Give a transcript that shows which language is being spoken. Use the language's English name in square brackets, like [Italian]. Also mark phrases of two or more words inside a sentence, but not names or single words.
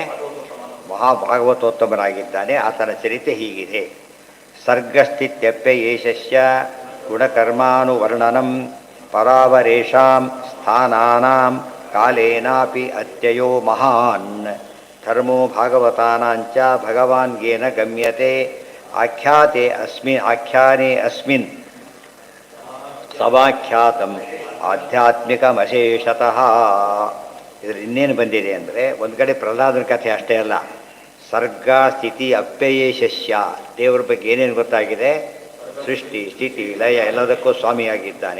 [Kannada] ಮಹಾಭಾಗವತೋತ್ತಮನಾಗಿದ್ದಾನೆ. ಆತನ ಚರಿತೆ ಹೀಗಿದೆ. [Sanskrit] ಸರ್ಗಸ್ಥಿತ್ಯಪ್ಯಯೇಷಸ್ಯ ಗುಣಕರ್ಮಾನುವರ್ಣನಂ ಪರಾವರೇಷಾಂ ಸ್ಥಾನಾನಾಂ ಕಾಲೇನಾಪಿ ಅತ್ಯಯೋ ಮಹಾನ್. ಧರ್ಮೋ ಭಾಗವತಾನಾಂಚ ಭಗವಾನ್ ಯೇನ ಗಮ್ಯತೆ ಆಖ್ಯಾನೆ ಅಸ್ಮಿನ್ ಸವಾಖ್ಯಾತಂ ಆಧ್ಯಾತ್ಮಿಕಮಶೇಷತಃ. [Kannada] ಇದ್ರ ಇನ್ನೇನು ಬಂದಿದೆ ಅಂದರೆ, ಒಂದು ಕಡೆ ಪ್ರಹ್ಲಾದನ ಕಥೆ ಅಷ್ಟೇ ಅಲ್ಲ, [Sanskrit] ಸರ್ಗ ಸ್ಥಿತಿ ಅಪ್ಯಯೇಷಸ್ಯ, [Kannada] ದೇವರ ಬಗ್ಗೆ ಏನೇನು ಗೊತ್ತಾಗಿದೆ? ಸೃಷ್ಟಿ ಸ್ಥಿತಿ ಲಯ ಎಲ್ಲದಕ್ಕೂ ಸ್ವಾಮಿಯಾಗಿದ್ದಾನೆ.